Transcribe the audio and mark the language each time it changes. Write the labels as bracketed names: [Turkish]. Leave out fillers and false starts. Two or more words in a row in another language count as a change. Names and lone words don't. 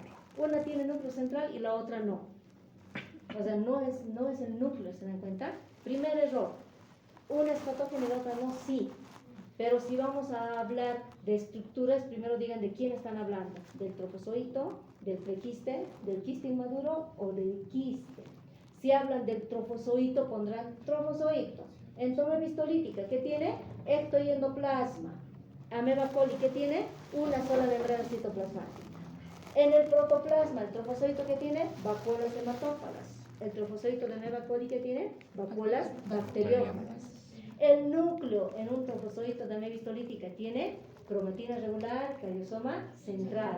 [Spanish] Una tiene núcleo central y la otra no. O sea, no es el núcleo, ¿se dan cuenta? Primer error, una es patógena y la otra no, sí. Pero si vamos a hablar de estructuras, primero digan de quién están hablando: del trofozoito, del prequiste, del quiste inmaduro o del quiste. Si hablan del trofozoito, pondrán trofozoito. Entomeba histolítica, ¿qué tiene? Ecto y endoplasma. Ameba coli, ¿qué tiene? Una sola membrana citoplasmática. En el protoplasma, el trofozoito, ¿qué tiene? Vacuolas hematófagas. El trofozoito de ameba coli, ¿qué tiene? Vacuolas bacteriófagas. El núcleo en un trofozoito de ameba histolítica tiene cromatina regular, cariosoma central.